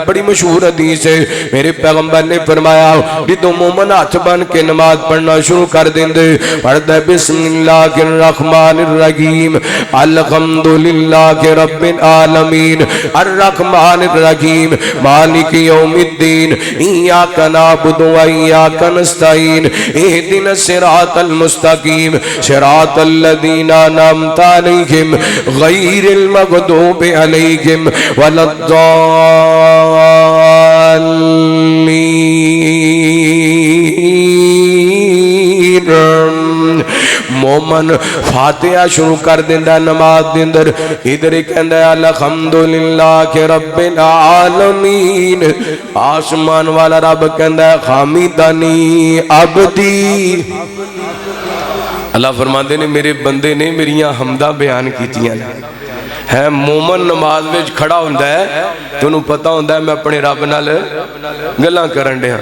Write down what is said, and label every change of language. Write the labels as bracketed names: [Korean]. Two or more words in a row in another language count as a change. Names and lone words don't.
[Punjabi] بڑی مشہور حدیث ہے میرے پیغمبر نے فرمایا جدوں مومن ہتھ بنھ کے نماز پڑھنا شروع کر دیندے پڑھدا [Arabic] بسم الله الرحمن الرحيم الحمد لله رب العالمين الرحمن الرحيم مالك يوم الدين إياك نعبد وإياك نستعين اهدنا الصراط المستقيم صراط الذين أنعمت عليهم غير المغضوب عليهم ولا الضالين. [Punjabi] مومن فاتحہ شروع کر دیندا نماز دے اندر ادھر ہی کہندا [Arabic] الحمد لله رب العالمين. [Punjabi] آسمان والا رب کہندا [Arabic] حمدني عبدي. [Punjabi] اللہ فرماندے نے میرے بندے نے میریاں حمداں بیان کیتیاں ہے. مومن نماز وچ کھڑا ہوندا ہے تے اونہے پتہ ہوندا ہے میں اپنے رب نال گلاں کرن دیا.